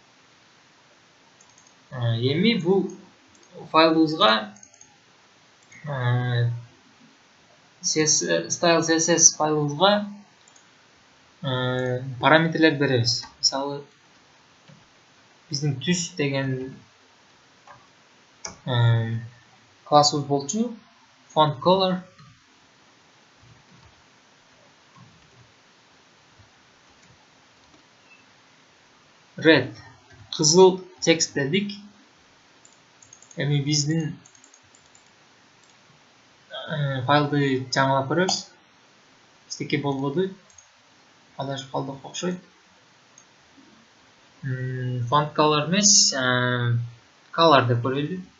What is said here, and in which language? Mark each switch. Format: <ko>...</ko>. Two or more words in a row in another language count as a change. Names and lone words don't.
<ky>Эми бул файлыбызга</ky> <en>style css</en> <ky>файлыбызга параметрлер беребиз. Мисалы биздин түс деген классыбыз болчу.</ky> <en>Font color red</en> <ky>кызыл текст дедик. Эми биздин файлды жаңылап көрөбүз. Эчтеке болбоду. Адашып калдык окшойт.</ky> <en>Font color</en> <ky>эмес, color деп көрөлү.</ky>